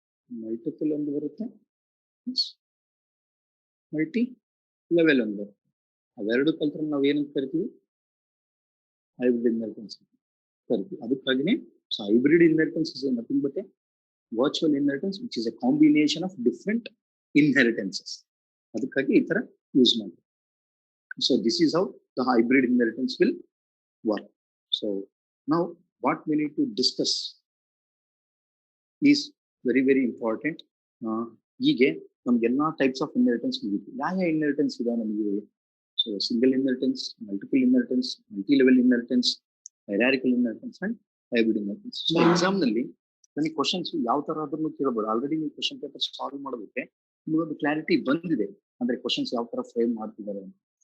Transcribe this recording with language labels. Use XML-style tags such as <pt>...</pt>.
<kn>Multiple ಒಂದು ಬರುತ್ತೆ, multi level ಒಂದು ಬರುತ್ತೆ. ಅವೆರಡು ಕಲ್ತ್ರೆ ನಾವು ಏನಂತ ಕರಿತೀವಿ? ಹೈಬ್ರಿಡ್ ಇನ್ಹೆರಿಟೆನ್ಸ್ ಕರಿತೀವಿ.</kn> <en>ಅದಕ್ಕಾಗಿನೇ hybrid inheritance is nothing but a virtual inheritance which is a combination of different inheritances.</en> <kn>ಅದಕ್ಕಾಗಿ ಈ ತರ ಯೂಸ್ ಮಾಡಿ.</kn> <en>So this is how the hybrid inheritance will work. So now what we need to discuss is very, very important.</en> <kn>ಹೀಗೆ ನಮ್ಗೆಲ್ಲಾ types of inheritance ಮುಗಿತು. ಯಾವ inheritance ಇದೆ ನಮಗೆ?</kn> <en>So single inheritance, multiple inheritance, multi level inheritance, hierarchical inheritance and hybrid inheritance.</en> <kn>So exam ನಲ್ಲಿ ನನಗೆ questions ಯಾವ ತರ ಆದ್ರೂ ಕೇಳಬಹುದು. ಆಲ್ರೆಡಿ ನೀವು ಕ್ವಶನ್ ಪೇಪರ್ ಸಾಲ್ವ್ ಮಾಡೋದಕ್ಕೆ ನಿಮಗೊಂದು ಕ್ಲಾರಿಟಿ ಬಂದಿದೆ, ಅಂದ್ರೆ ಕ್ವಶನ್ಸ್ ಯಾವ ತರ ಫ್ರೇಮ್ ಮಾಡ್ತಿದ್ದಾರೆ ಅಂತ.</kn>